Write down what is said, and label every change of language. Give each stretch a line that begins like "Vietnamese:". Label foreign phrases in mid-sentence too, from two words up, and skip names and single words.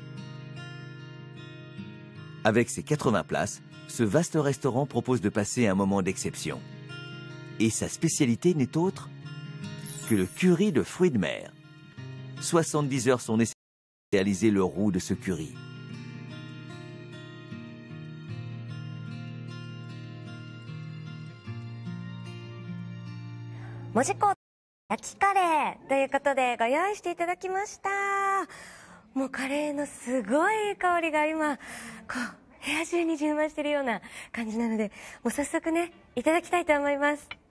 French: Avec ses 80 places, ce vaste restaurant propose de passer un moment d'exception. Et sa spécialité n'est autre que le curry de fruits de mer. 70 heures sont nécessaires pour réaliser le roux de ce curry.
Japanese: Mojiko焼きカレーということでご用意していただきました。もうカレーのすごい香りが今こう部屋中に充満しているような感じなので、もう早速ねいただきたいと思います。